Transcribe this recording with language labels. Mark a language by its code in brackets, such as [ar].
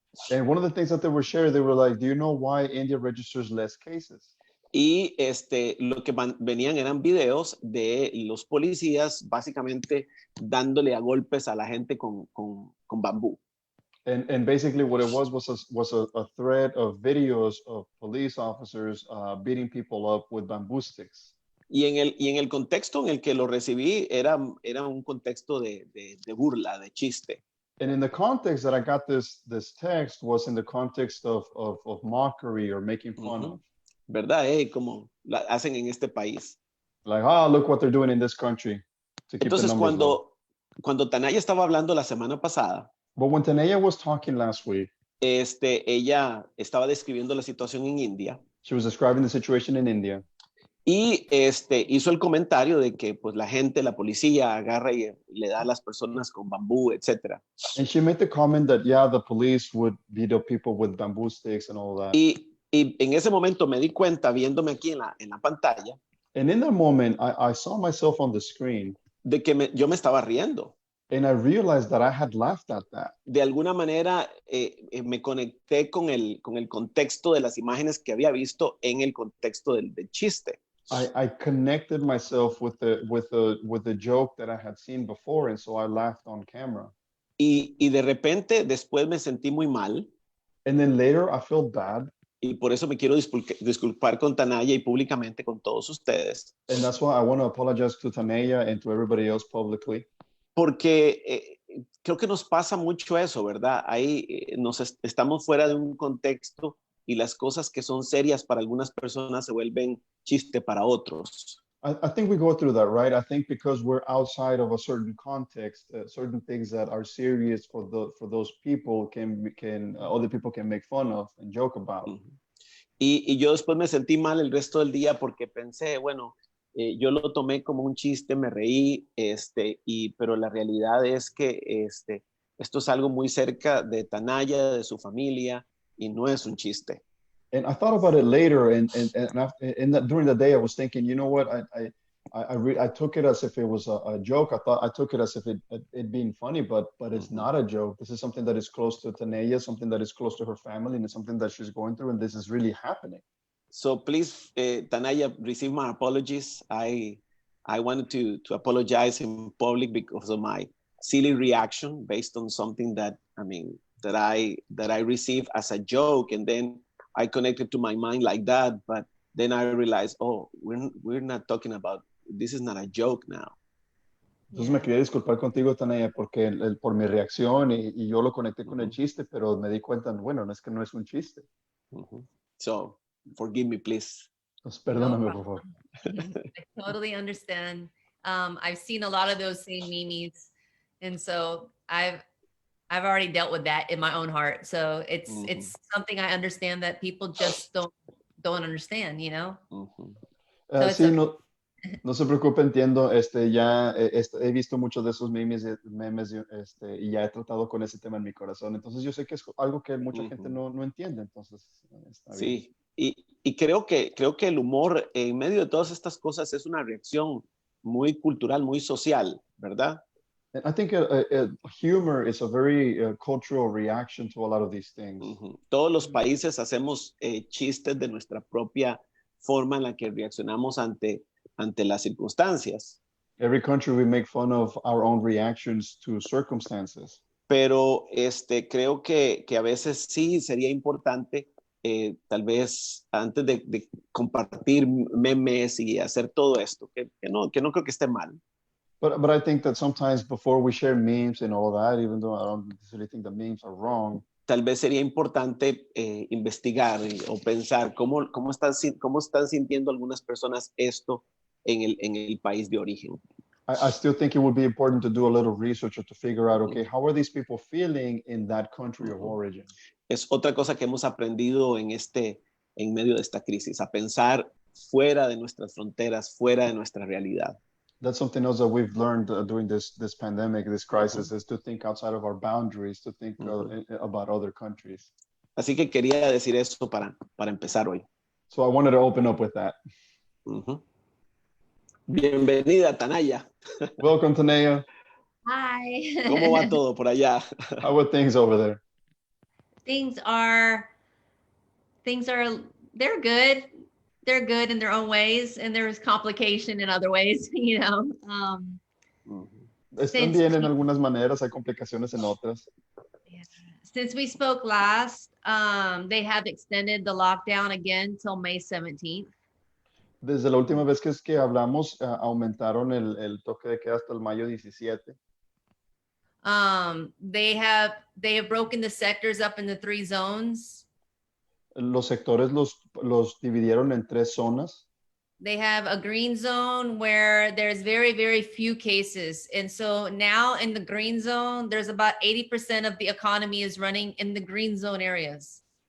[en] And one of the things that they were sharing, they were like, do you know why India registers less cases? [es] Y lo que venían eran videos de los policías básicamente dándole a golpes a la gente con bambú. [en] And basically what it was a thread of videos of police officers beating people up with bamboo sticks. [es] Y en el contexto en el que lo recibí era un contexto de burla, de chiste. [en] And in the context that I got this text was in the context of mockery or making fun of. [es] ¿Verdad? Como hacen en este país. [en] Like, look what they're doing in this country to keep [es] Entonces, [en] the numbers low. [es] cuando Tanaya estaba hablando la semana pasada, [en] But when Tanaya was talking last week, [es] ella estaba describiendo la situación en India. [en] She was describing the situation in India. [es] Y hizo el comentario de que pues la gente, la policía agarra y le da a las personas con bambú, etc. [en] And she made the comment that, yeah, the police would beat up people with bamboo sticks and all that. [es] Y en ese momento me di cuenta, viéndome aquí en la pantalla, [en] And in that moment, I saw myself on the screen. [es] De que yo me estaba riendo. [en] And I realized that I had laughed at that. [es] De alguna manera me conecté con el contexto de las imágenes que había visto en el contexto del chiste. [en] I connected myself with the joke that I had seen before, and so I laughed on camera. [es] Y de repente después me sentí muy mal. [en] And then later I felt bad. [es] Y por eso me quiero disculpar con Tanaya y públicamente con todos ustedes. [en] And that's why I want to apologize to Tanaya and to everybody else publicly. [es] Porque creo que nos pasa mucho eso, ¿verdad? Ahí estamos fuera de un contexto y las cosas que son serias para algunas personas se vuelven chiste para otros. [en] I think we go through that, right? I think because we're outside of a certain context, certain things that are serious for those people can other people can make fun of and joke about. [es] Y yo después me sentí mal el resto del día porque pensé, bueno, yo lo tomé como un chiste, me reí, pero la realidad es que esto es algo muy cerca de Tanaya, de su familia, y no es un chiste. [en] And I thought about it later, and during the day I was thinking, you know what, I took it as if it was a joke. I took it as if it being funny, but it's not a joke. This is something that is close to Tanaya, something that is close to her family, and it's something that she's going through, and this is really happening. So please, Tanaya, receive my apologies. I wanted to apologize in public because of my silly reaction based on something that I received as a joke, and then I connected to my mind like that, but then I realized, oh, we're not talking about, this is not a joke now. [es] Entonces me quería disculpar contigo, Tanaya, porque por mi reacción y yo lo conecté con el chiste, pero me di cuenta, bueno, no es que no es un chiste. [en] So, forgive me, please. [es] Entonces, perdóname, por favor. [en] I totally understand. I've seen a lot of those same memes, and so I've already dealt with that in my own heart. So it's something I understand that people just don't understand, you know. So [es] sí, no se preocupe, entiendo. Ya he visto muchos de esos memes y ya he tratado con ese tema en mi corazón. Entonces yo sé que es algo que mucha gente no entiende. Entonces está bien. Sí, y creo que el humor en medio de todas estas cosas es una reacción muy cultural, muy social, ¿verdad? [en] And I think humor is a very cultural reaction to a lot of these things. [es] Todos los países hacemos chistes de nuestra propia forma en la que reaccionamos ante las circunstancias. [en] Every country we make fun of our own reactions to circumstances. [es] Pero creo que a veces sí sería importante tal vez antes de compartir memes y hacer todo esto, que no creo que esté mal. [en] But I think that sometimes before we share memes and all that, even though I don't necessarily think the memes are wrong, [es] tal vez sería importante investigar o pensar cómo están sintiendo algunas personas esto en el país de origen. [en] I still think it would be important to do a little research or to figure out, okay, how are these people feeling in that country of origin? [es] Es otra cosa que hemos aprendido en medio de esta crisis, a pensar fuera de nuestras fronteras, fuera de nuestra realidad. [en] That's something else that we've learned during this pandemic, this crisis, is to think outside of our boundaries, to think about other countries. [es] Así que quería decir eso para empezar hoy. [en] So I wanted to open up with that. [es] Bienvenida, Tanaya. [en] Welcome, Tanaya. Hi. [es] ¿Cómo va todo por allá? [en] How are things over there? Things are, they're good. They're good in their own ways, and there's complication in other ways, [es] Están bien en algunas maneras, hay complicaciones en otras. [en] Since we spoke last, they have extended the lockdown again till May 17th. [es] Desde la última vez que hablamos, aumentaron el toque de queda hasta el mayo 17. [en] They have broken the sectors up into 3 zones. [es] Los sectores los dividieron en 3 zonas. [en] They have a green zone where there's very, very few cases. And so now in the green zone, there's about 80% of the economy is running in the green zone areas.